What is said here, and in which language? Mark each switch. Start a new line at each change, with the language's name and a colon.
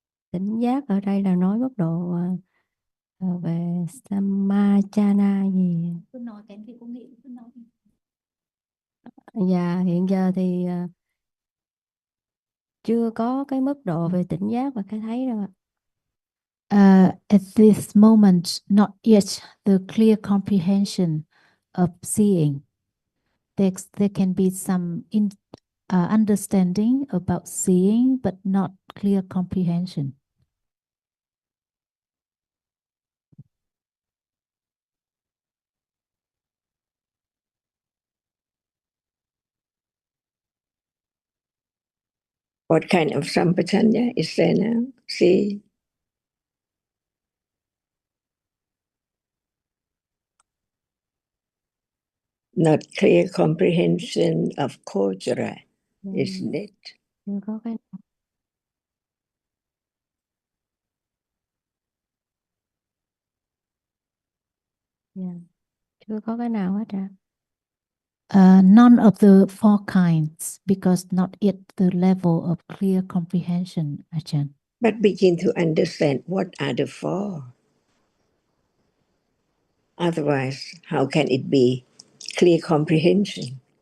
Vietnamese: Tỉnh giác ở đây là nói mức độ về Samachana gì. Cứ nói cái gì cũng nghĩ, cứ nói. Dạ, hiện giờ thì chưa có cái mức độ về tỉnh giác và cái thấy đâu ạ.
English: At this moment, not yet the clear comprehension of seeing. There can be some understanding about seeing, but not clear comprehension. What kind of sampajanya is there now? See? Not clear comprehension of kojara, isn't it?
Vietnamese: Chưa có cái chưa có cái nào hết ạ.
English: None of the four kinds, because not yet the level of clear comprehension, Ajahn. But begin to understand what are the four. Otherwise, how can it be clear comprehension?